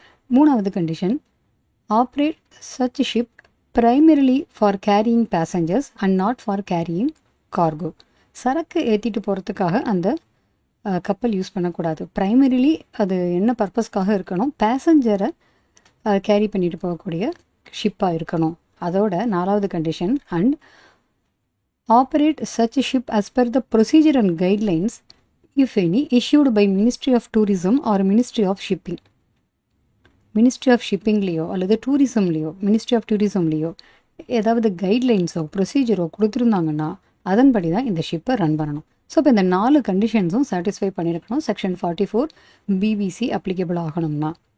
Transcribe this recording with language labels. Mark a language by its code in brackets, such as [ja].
[ta] மூணாவது condition, [en] Operate such ship primarily for carrying passengers and not for carrying cargo. [ta] சரக்கு ஏற்றிட்டு போகிறதுக்காக அந்த கப்பல் யூஸ் பண்ணக்கூடாது. ப்ரைமரிலி அது என்ன பர்பஸ்க்காக இருக்கணும்? பேசஞ்சரை கேரி பண்ணிட்டு போகக்கூடிய ஷிப்பாக இருக்கணும். அதோட 4வது condition, [en] And operate such ship as per the procedure and guidelines if any issued by Ministry of Tourism or Ministry of Shipping. [ta] Ministry of ஷிப்பிங்லேயோ அல்லது டூரிசம்லேயோ மினிஸ்ட்ரி ஆஃப் டூரிசம்லேயோ ஏதாவது கைட்லைன்ஸோ ப்ரொசீஜரோ கொடுத்துருந்தாங்கன்னா அதன்படி தான் இந்த ஷிப்பை ரன் பண்ணணும். ஸோ இப்போ இந்த 4 கண்டிஷன்ஸும் சாட்டிஸ்ஃபை பண்ணியிருக்கணும் செக்ஷன் 44 BBC அப்ளிகபிள் ஆகணும்னா.